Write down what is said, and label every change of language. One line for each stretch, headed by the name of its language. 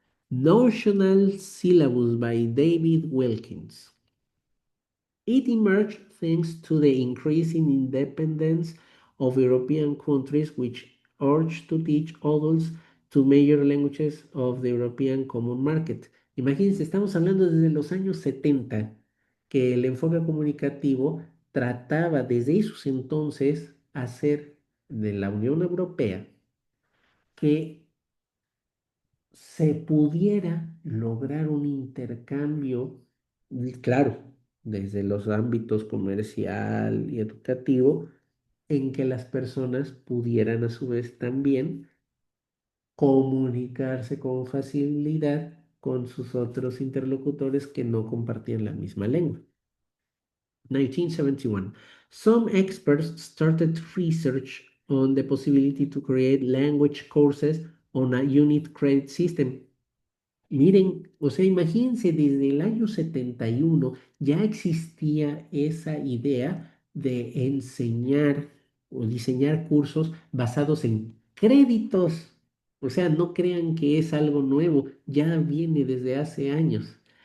English: Notional Syllabus by David Wilkins. It emerged thanks to the increasing independence of European countries, which urged to teach adults two major languages of the European Common Market.
Spanish: Imagínense, estamos hablando desde los años 70, que el enfoque comunicativo trataba desde esos entonces hacer de la Unión Europea que se pudiera lograr un intercambio, claro, desde los ámbitos comercial y educativo, en que las personas pudieran a su vez también comunicarse con facilidad con sus otros interlocutores que no compartían la misma lengua.
English: 1971. Some experts started research on the possibility to create language courses on a unit credit system.
Spanish: Miren, o sea, imagínense, desde el año 71 ya existía esa idea de enseñar o diseñar cursos basados en créditos. O sea, no crean que es algo nuevo, ya viene desde hace años.